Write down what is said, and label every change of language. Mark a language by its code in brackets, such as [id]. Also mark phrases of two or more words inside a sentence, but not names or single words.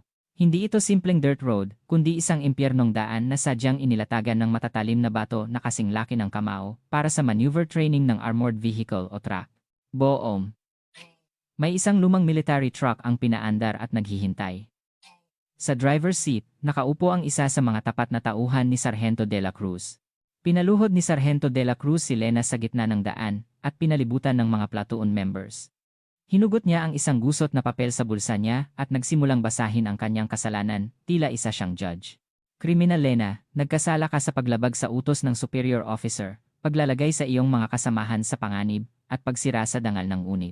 [tl] Hindi ito simpleng dirt road, kundi isang impyernong daan na sadyang inilatagan ng matatalim na bato na kasing laki ng kamao para sa [en] maneuver training [tl] ng [en] armored vehicle [tl] o truck. Boom! May isang lumang [en] military truck [tl] ang pinaandar at naghihintay. Sa [en] driver's seat, [tl] nakaupo ang isa sa mga tapat na tauhan ni Sargento de la Cruz. Pinaluhod ni Sargento de la Cruz si Lena sa gitna ng daan at pinalibutan ng mga [en] platoon members. [tl] Hinugot niya ang isang gusot na papel sa bulsa niya at nagsimulang basahin ang kanyang kasalanan, tila isa siyang judge. Kriminal Lena, nagkasala ka sa paglabag sa utos ng [en] superior officer, [tl] paglalagay sa iyong mga kasamahan sa panganib, at pagsira sa dangal ng unit.